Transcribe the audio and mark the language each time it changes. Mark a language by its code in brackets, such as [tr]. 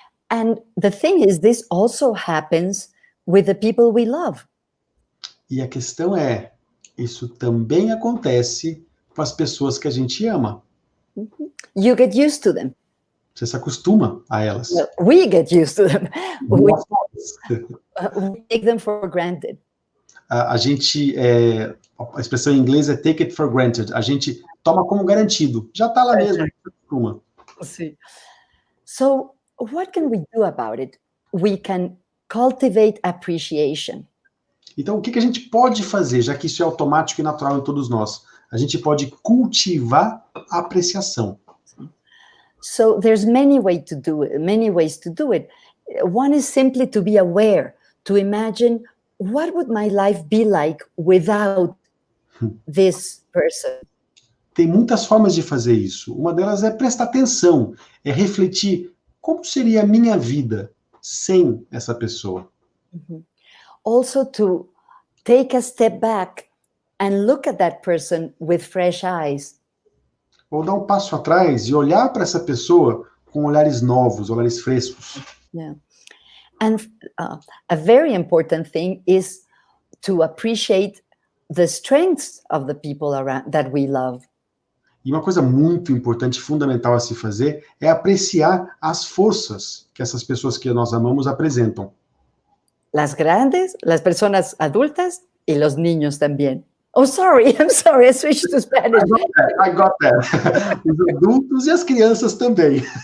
[en] And the thing is, this also happens with the people we love. [pt] E a questão é, isso também acontece com as pessoas que a gente ama. [en] You get used to them. [pt] Você se acostuma a elas. [en] Well, we get used to them. We [pt] Nós- [en] take them for granted. [pt] a gente, a expressão em inglês é [en] take it for granted. [pt] A gente toma como garantido. Já está lá mesmo, a gente se acostuma. [en] See. So what can we do about it? We can cultivate appreciation. [pt] Então, o que a gente pode fazer, já que isso é automático e natural em todos nós? A gente pode cultivar a apreciação. [en] So there's many ways to do it. One is simply to be aware, to imagine what would my life be like without this person. [pt] Tem muitas formas de fazer isso. Uma delas é prestar atenção, é refletir como seria a minha vida sem essa pessoa. [en] Also to take a step back and look at that person with fresh eyes. [pt] Ou dar um passo atrás e olhar para essa pessoa com olhares novos, olhares frescos. [en] Yeah. And a very important thing is to appreciate the strengths of the people around that we love. [pt] E uma coisa muito importante, fundamental a se fazer, é apreciar as forças que essas pessoas que nós amamos apresentam. [es] Las grandes, las personas adultas y los niños también. [en] Oh, sorry, I'm sorry, I switched to Spanish. I got that. [pt] Os adultos e as crianças também.